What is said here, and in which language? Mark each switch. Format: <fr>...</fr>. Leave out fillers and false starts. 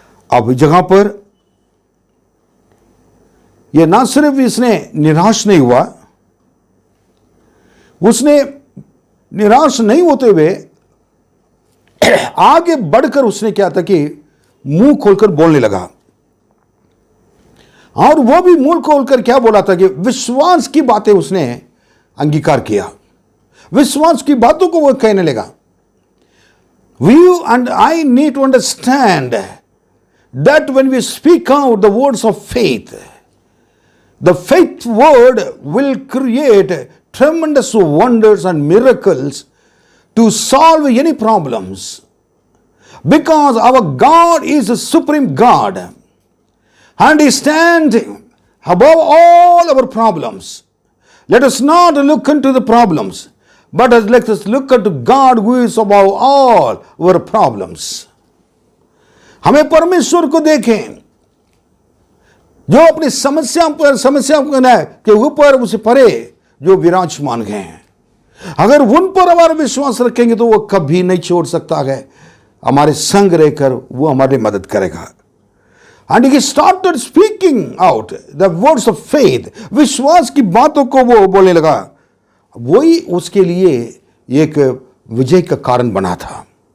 <hi>अब जगह पर यह ना सिर्फ इसने निराश नहीं हुआ, उसने निराश नहीं होते हुए आगे बढ़कर उसने क्या था कि मुंह खोलकर बोलने लगा। और वो भी मुंह खोलकर क्या बोला था कि विश्वास की बातें उसने अंगीकार किया। विश्वास की बातों को वो कहने लगा।</hi> <en>You and I need to understand that when we speak out the words of faith, the faith word will create tremendous wonders and miracles to solve any problems. Because our God is a supreme God and He stands above all our problems. Let us not look into the problems, but let us look unto God who is above all our problems.</en> <hi>हमें परमेश्वर को देखें जो अपनी समस्या के ऊपर उसे परे जो विराजमान हैं। अगर उन पर हमारा विश्वास रखेंगे तो वो कभी नहीं छोड़ सकता है, हमारे संग रहकर वो हमारी मदद करेगा।</hi> <en>And he started speaking out the words of faith.</en> <hi>विश्वास की बातों को वो बोलने लगा। वही उसके लिए एक विजय का कारण बना था।</hi>